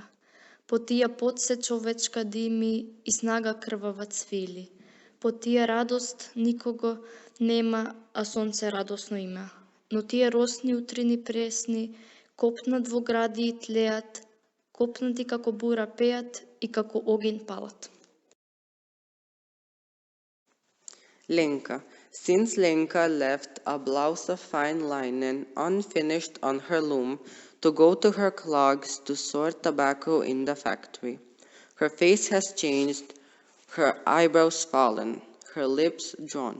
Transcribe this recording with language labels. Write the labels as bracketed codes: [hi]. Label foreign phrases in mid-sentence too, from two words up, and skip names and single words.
[mk] По тија пот се човечка дими и снага крвава цвили. По тија радост никого нема, а сонце радосно има. Но тие росни утрини пресни, копнат во гради и тлеат, копнати како бура пеат и како огин палат. [en] Lenka. Since Lenka left a blouse of fine linen unfinished on her loom to go to her clogs to sort tobacco in the factory, her face has changed, her eyebrows fallen, her lips drawn.